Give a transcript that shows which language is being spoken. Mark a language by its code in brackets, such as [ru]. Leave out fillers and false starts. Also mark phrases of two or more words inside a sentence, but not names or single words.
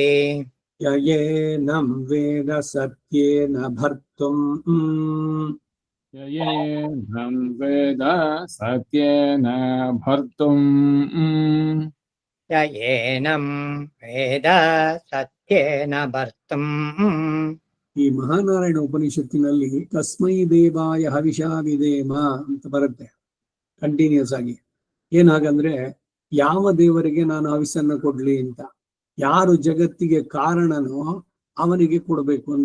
[sa] ಯಯೇನಂ ವೇದ ಸತ್ಯೇನ ಭರ್ತುಂ ययेनं वेद सत्येन भर्तुम् येनं वेद सत्येन भर्तुम् [kn] ಈ ಮಹಾನಾರಾಯಣ ಉಪನಿಷತ್ತಿನಲ್ಲಿ [sa] ತಸ್ಮೈ ದೇವಾಯ ಹವಿಷಾ ವಿಧೇಮ [kn] ಅಂತ ಬರುತ್ತೆ ಕಂಟಿನ್ಯೂಸ್ ಆಗಿ. ಏನಾಗಂದ್ರೆ ಯಾವ ದೇವರಿಗೆ ನಾನು ಹವಿಸನ್ನ ಕೊಡ್ಲಿ ಅಂತ, ಯಾರು ಜಗತ್ತಿಗೆ ಕಾರಣನೋ ಅವನಿಗೆ ಕೊಡಬೇಕು ಅಂತ.